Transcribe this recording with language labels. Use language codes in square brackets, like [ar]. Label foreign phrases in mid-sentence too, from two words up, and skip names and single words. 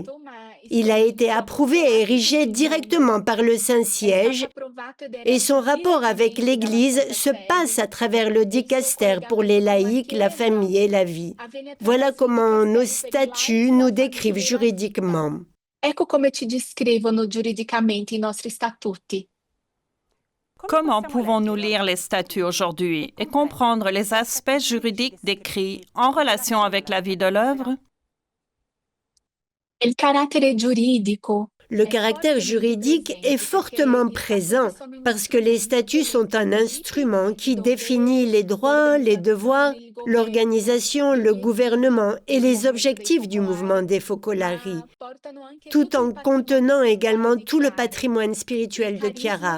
[fr] Il a été approuvé et érigé directement par le Saint-Siège et son rapport avec l'Église se passe à travers le dicaster pour les laïcs, la famille et la vie. Voilà comment nos statuts nous décrivent juridiquement. [it] Ecco come ci descrivono giuridicamente i nostri statuti. [fr] Comment pouvons-nous lire les statuts aujourd'hui et comprendre les aspects juridiques décrits en relation avec la vie de l'œuvre? Le caractère juridique est fortement présent parce que les statuts sont un instrument qui définit les droits, les devoirs, l'organisation, le gouvernement et les objectifs du mouvement des Focolari, tout en contenant également tout le patrimoine spirituel de Chiara.